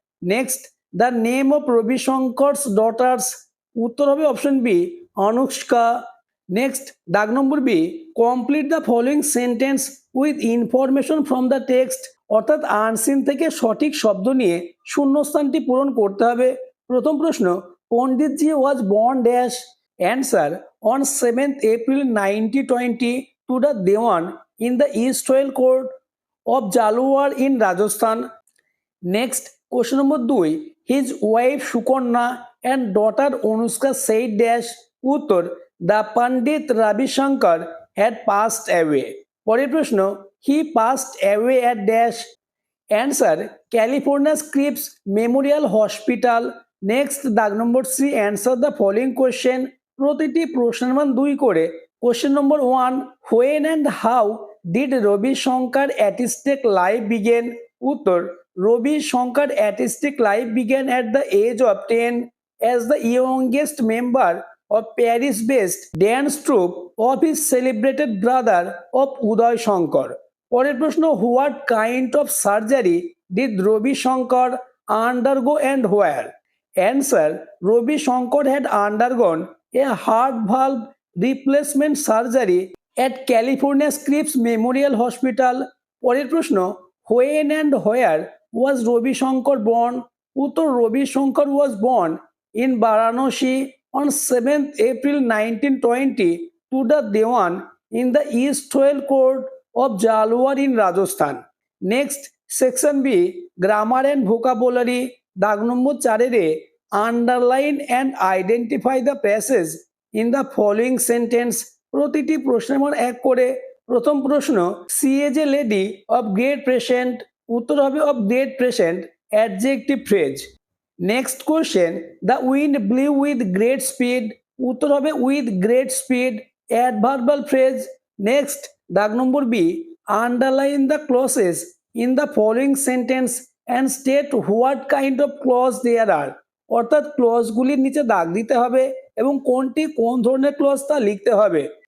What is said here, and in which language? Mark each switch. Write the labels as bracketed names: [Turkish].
[English] next, the name of Ravishankar's daughters, [Bangla] উত্তর হবে [English] Option B Anushka. Next, [Bangla] দাগ number [English] B, complete the following sentence with information from the text, [Bangla] অর্থাৎ unseen থেকে সঠিক শব্দ নিয়ে শূন্যস্থানটি পূরণ করতে হবে। প্রথম প্রশ্ন, [English] Panditji was born dash, answer on 7th April 1920 to the Dewan in the East Royal Court of Jalwar in Rajasthan. Next, question number 2, his wife Sukanya and daughter Anushka said dash, [Bangla] উত্তর [English] the Pandit Ravi Shankar had passed away. [Bangla] পরের প্রশ্ন, [English] he passed away at dash, answer California Scripps Memorial Hospital. Next, [Bangla] দাগ number [English] C, answer the following question. [Bangla] প্রতিটি প্রশ্নের মান 2 করে। [English] question number 1, when and how did Ravi Shankar artistic life begin, [Bangla] উত্তর [English] Ravi Shankar artistic life begin at the age of 10 as the youngest member of Paris-based dance troupe of his celebrated brother of Uday Shankar. [Bangla] পরের প্রশ্ন, [English] what kind of surgery did Ravi Shankar undergo and where? Answer, Ravi Shankar had undergone a heart valve replacement surgery at California Scripps Memorial Hospital. [Bangla] পরের প্রশ্ন, [English] when and where was Ravi Shankar born? [Bangla] উত্তর [English] Ravi Shankar was born in Varanasi on 7th April 1920 to the Dewan in the East Royal Court of Jalwar in Rajasthan. Next, section B, grammar and vocabulary. [Bangla] দাগ নম্বর [English] 4 underline and identify the passage in the following sentence. [Bangla] প্রতিটি প্রশ্নের মান 1 করে। প্রথম প্রশ্ন, [English] she is a lady of great present, [Bangla] উত্তর হবে [English] of great present adjective phrase. Next question, the wind blew with great speed, [Bangla] উত্তর হবে [English] With great speed adverbial phrase. Next, [Bangla] দাগ number [English] B, underline the clauses in the following sentence and state what kind of clause there are, [Bangla] অর্থাৎ ক্লজগুলির নিচে দাগ দিতে হবে এবং কোনটি কোন ধরনের ক্লজ তা লিখতে হবে।